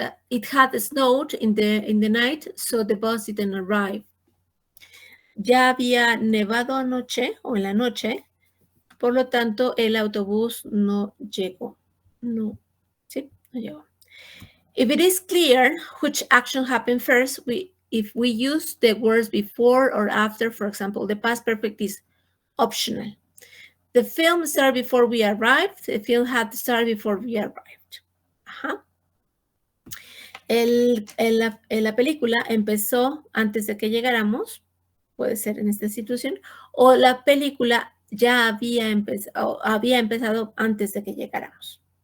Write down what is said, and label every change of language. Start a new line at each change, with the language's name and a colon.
English: It had snowed in the night, so the bus didn't arrive.
Spanish: Ya había nevado anoche o en la noche, por lo tanto el autobús no llegó. No, sí, no llegó.
English: If it is clear which action happened first, if we use the words before or after, for example, the past perfect is optional. The film started before we arrived. The film had started before we arrived.
Spanish: Ajá. La película empezó antes de que llegáramos, puede ser en esta situación, o la película ya había empezado antes de que llegáramos.